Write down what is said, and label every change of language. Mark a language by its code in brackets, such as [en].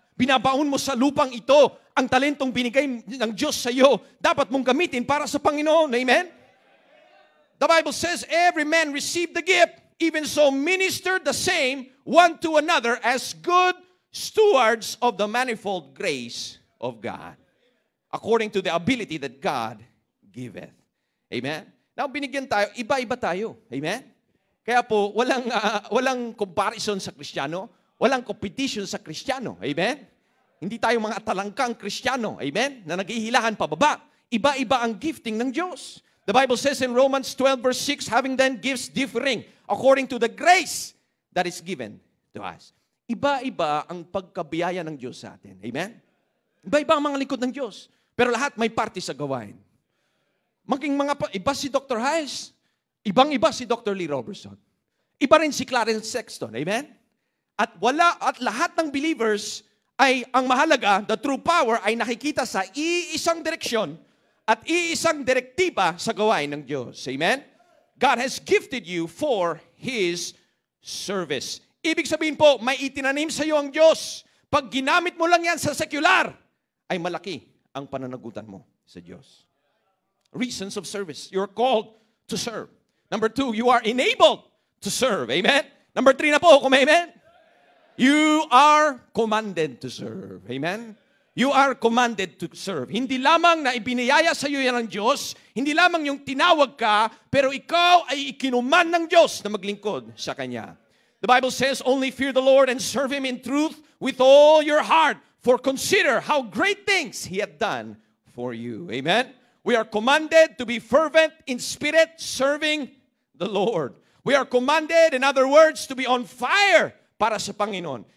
[tl] Binabaon mo sa lupang ito ang talentong binigay ng Diyos sa iyo. Dapat mong gamitin para sa Panginoon. Amen? [en] The Bible says, every man received the gift, even so minister the same one to another as good stewards of the manifold grace of God, according to the ability that God giveth. [tl] Amen? Now, binigyan tayo, iba-iba tayo. Amen? Kaya po, walang comparison sa Kristiyano, walang competition sa Kristiyano. Amen? Hindi tayo mga talangkang Kristiyano. Amen? Na naghihilahan pababa. Iba-iba ang gifting ng Diyos. [en] The Bible says in Romans 12 verse 6, having then gifts differing according to the grace that is given to us. [tl] Iba-iba ang pagkabiyaya ng Diyos sa atin. Amen? Iba-iba ang mga lingkod ng Diyos. Pero lahat may parte sa gawain. Iba si Dr. Hayes, ibang-iba si Dr. Lee Robertson. Iba rin si Clarence Sexton. Amen? At lahat ng believers ay ang mahalaga, [en] the true power [tl] ay nakikita sa iisang direksyon at iisang direktiba sa gawain ng Diyos. Amen? [en] God has gifted you for His service. [tl] Ibig sabihin po, may itinanim sa iyo ang Diyos. Pag ginamit mo lang yan sa secular, ay malaki ang pananagutan mo sa Diyos. [en] Reasons of service. You're called to serve. Number 2, you are enabled to serve. Amen? Number 3 na po, kung amen. You are commanded to serve. Amen? You are commanded to serve. [tl] Hindi lamang na ibiniyaya sa iyo yan ng Diyos, hindi lamang yung tinawag ka, pero ikaw ay ikinuman ng Diyos na maglingkod sa Kanya. [en] The Bible says, only fear the Lord and serve Him in truth with all your heart, for consider how great things He hath done for you. Amen? We are commanded to be fervent in spirit, serving the Lord. We are commanded, in other words, to be on fire [tl] para sa Panginoon.